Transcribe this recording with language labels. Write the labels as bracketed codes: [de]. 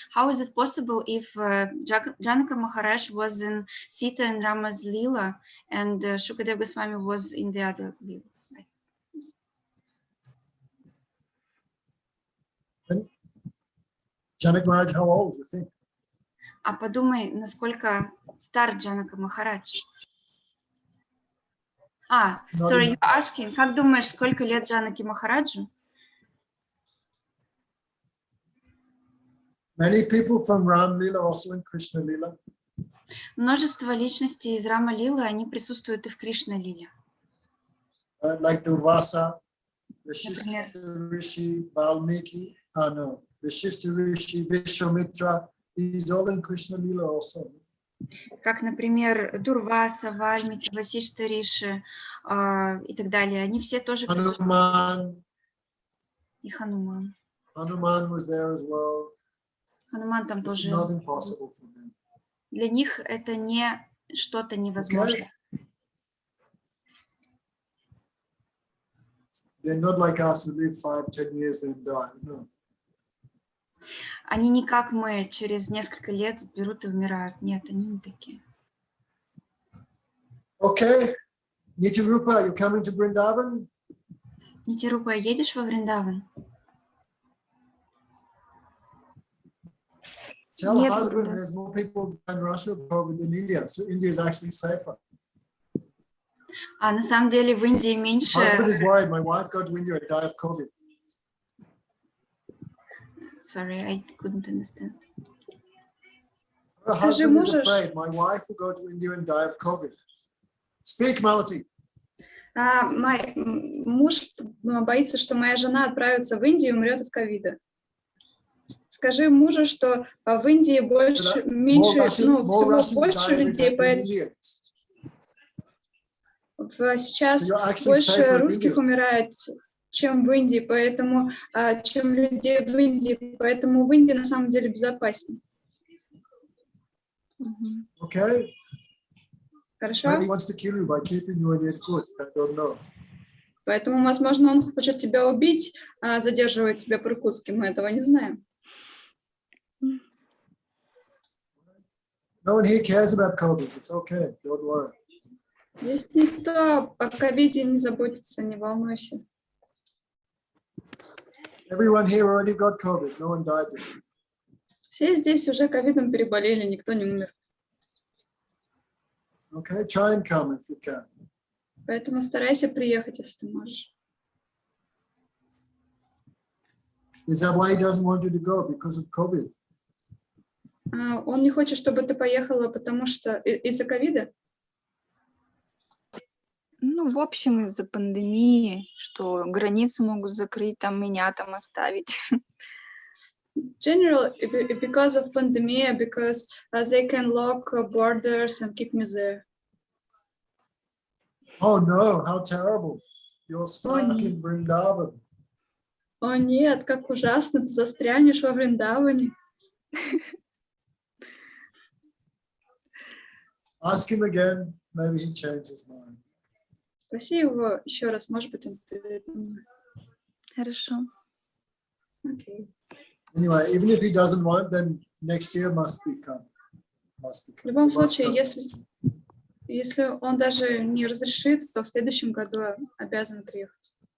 [en] How is it possible if Janaka Maharaj was in Sita and Rama's Leela and Shukadev Goswami was in the other Leela? Janak Maharaj, how old do you think? [ru] А подумай, насколько стар Джанака Махарадж. [en] Sorry, you're asking, [ru] как думаешь, сколько лет Джанаки Махараджу? [en] Many people from Ram Leela also in Krishna Leela. [ru] Множество личностей из Рама Лилы, они присутствуют и в Кришна Лиле. [en] Like Durvasa, the Rishi, Valmiki, no. Vishishta Rishi, Vishwamitra, he's all in Krishna Lila also. [ru] Как, например, Дурваса, Вальмики, Васишта Риши и так далее. Они все тоже присутствуют. И Хануман. [en] Hanuman was there as well. [ru] Хануман там [en] It's [ru] тоже. [en] not impossible for them. [ru] Для них это не что-то невозможное. [en] Okay. They're not like us who live 5-10 years then die. No. [ru] Они не как мы, через несколько лет берут и умирают. Нет, они не такие. [en] Okay. Nityarupa, you're coming to Vrindavan? [ru] Нитирупа, едешь во Вриндаван? [en] Tell [ru] Нет, [en] husband [ru] Гурудев. [en] there's more people in Russia than in India, so India is actually safer. [ru] А на самом деле в Индии меньше... [en] Husband is worried. My wife got to India and died of COVID. Sorry, I couldn't understand. Her husband is afraid. My wife will go to India and die of COVID. Speak, Malati. [ru] Мой муж боится, что моя жена отправится в Индию и умрет от ковида. Скажи мужу, что в Индии меньше, всего больше людей, поэтому сейчас больше русских умирает, чем в Индии, поэтому чем людей в Индии, поэтому в Индии на самом деле безопаснее. [en] Okay. [ru] Хорошо? [en] He wants to kill you by keeping you in Irkutsk. I don't know. [ru] Поэтому, возможно, он хочет тебя убить, задерживает тебя в Иркутске, мы этого не знаем. [en] No one here cares about COVID. It's okay. Don't worry. [ru] Здесь никто о ковиде не заботится, не волнуйся. [en] Everyone here already got COVID. No one died yet. [ru] Все здесь уже ковидом переболели, никто не умер. [en] Okay, try and come if you can. [ru] Поэтому старайся приехать, если ты можешь. [en] Is that why he doesn't want you to go? Because of COVID? [ru] Он не хочет, чтобы ты поехала, потому что из-за ковида? Ну, в общем, из-за пандемии, что границы могут закрыть, там меня там оставить. [en] Generally, because of pandemic, because they can lock borders and keep me there. Oh no, how terrible. You're stuck in Vrindavan. [ru] О нет, как ужасно, ты застрянешь во Вриндаване. [en] Ask him again, maybe he changed his mind. [ru] Спроси его еще раз, может быть, он передумает. Хорошо. [en] Okay. Anyway, even if he doesn't want, then next year must be come. [ru] В любом случае, если он даже не разрешит, то в следующем году обязан приехать.